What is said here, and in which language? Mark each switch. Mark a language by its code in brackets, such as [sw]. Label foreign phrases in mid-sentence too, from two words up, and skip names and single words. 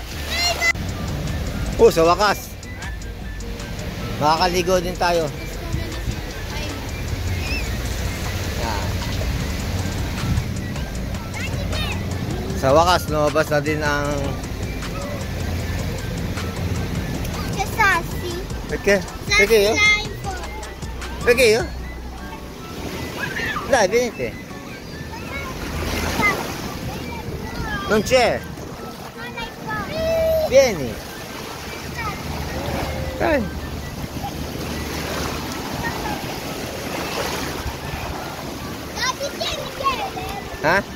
[tl] Oh, sa wakas. Makakaligo din tayo. Yan. Sa wakas, lumabas na din ang... [it] Perché? Perché io? Perché io? Dai, venite. Non c'è. Vieni. Dai. [tl] Ha?